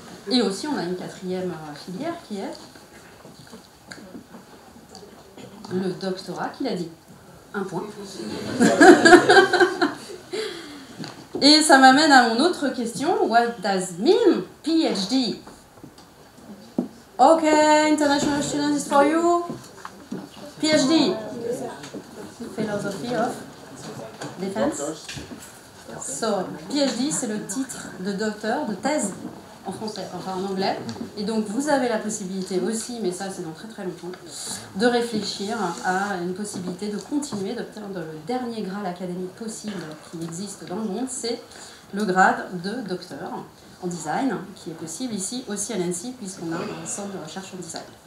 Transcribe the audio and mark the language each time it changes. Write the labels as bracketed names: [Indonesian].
[French] Et aussi on a une 4e filière qui est le doctorat, qu'il a dit. 1 point. Et ça m'amène à mon autre question. [English] What does mean PhD? Okay, international students is for you. PhD. Philosophy of Defense. So, [French] PhD, c'est le titre de docteur, de thèse en français, enfin en anglais. Et donc vous avez la possibilité aussi, mais ça c'est dans très très longtemps, de réfléchir à une possibilité de continuer d'obtenir le dernier grade académique possible qui existe dans le monde, c'est le grade de docteur en design, qui est possible ici aussi à l'ANSSI, puisqu'on a un centre de recherche en design.